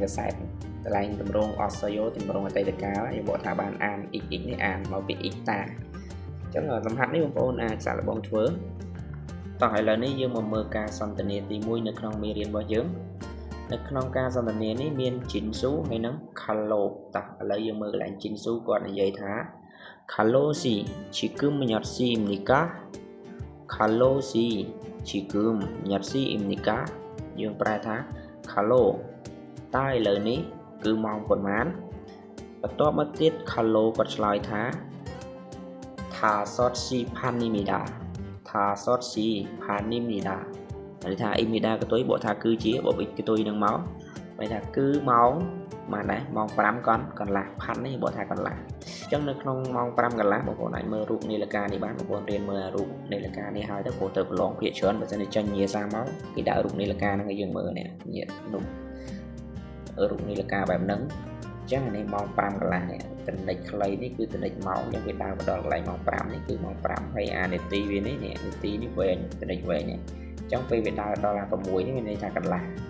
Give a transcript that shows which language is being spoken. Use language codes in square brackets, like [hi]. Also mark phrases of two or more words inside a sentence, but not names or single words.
[km] សែតកន្លែងទម្រង់ Osayo ទម្រង់អតីតកាលយើងបកថាបានអាន x នេះអានមកពី x តា អញ្ចឹងលំហាត់នេះបងប្អូនអាចសាកល្បងធ្វើតោះឥឡូវនេះយើងមកមើលការសន្ទនាទី1 នៅក្នុងមេរៀនរបស់យើងនៅក្នុងការសន្ទនានេះមាន Jinsu ហើយនិង Kalo តោះឥឡូវយើងមើលកន្លែង Jinsu គាត់និយាយថា Kalo si [ko] 지금 몇시 입니까 [km] Kalo si [ko] 지금 몇시 입니까 [km] យើងប្រែថា Kalo តើឥឡូវនេះគឺម៉ោងប៉ុន្មានបន្ទាប់មកទៀត Kalo គាត់ឆ្លើយថា [ko] 5시 반입니다. 5시 반입니다. [km] ន័យថា imida កតុយបកថាគឺជាបបិកតុយនឹងមកន័យថាគឺម៉ោងម៉ានដែរម៉ោង5កន្លះផាន់នេះបកថាកន្លះអញ្ចឹងនៅក្នុង ម៉ោង5កន្លះបងប្អូនអាចមើលរូបនាឡិកានេះបានបងប្អូនរៀនមើលរូបនាឡិកានេះហើយទៅព្រោះទៅប្រឡងភាគច្រើនបើសិនជាចេញញាសាមកគេដាក់រូបនាឡិកាហ្នឹងឲ្យយើងមើលនេះញានោះរូបនាឡិកាបែបហ្នឹងអញ្ចឹងនេះម៉ោង5កន្លះនេះតនិចខ្លីនេះគឺតនិចម៉ោងអញ្ចឹងវាដើរមកដល់កន្លែងម៉ោង5នេះគឺម៉ោង5ហើយអានាទីវានេះនាទីនេះវែងតនិចវែងនេះអញ្ចឹងពេលវាដើរដល់6នេះមានន័យថាកន្លះ